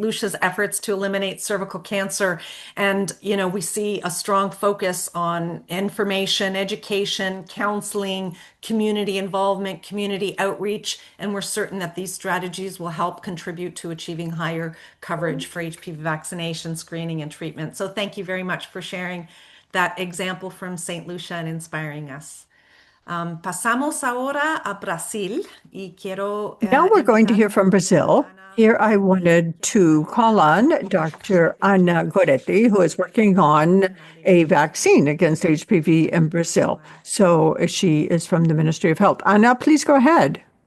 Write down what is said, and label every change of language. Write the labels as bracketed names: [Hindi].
[English] Lucia's efforts to eliminate cervical cancer. And, we see a strong focus on information, education, counseling, community involvement, community outreach, and we're certain that these strategies will help contribute to achieving higher coverage for HPV vaccination, screening, and treatment. So thank you very much for sharing that example from St. Lucia and inspiring us. [Spanish] Pasamos ahora a Brasil y quiero [English] Now we're going to hear from Brazil. Here I wanted to call on Dr. Ana Goretti, who is working on a vaccine against HPV in Brazil. So she is from the Ministry of Health. Ana, please go ahead.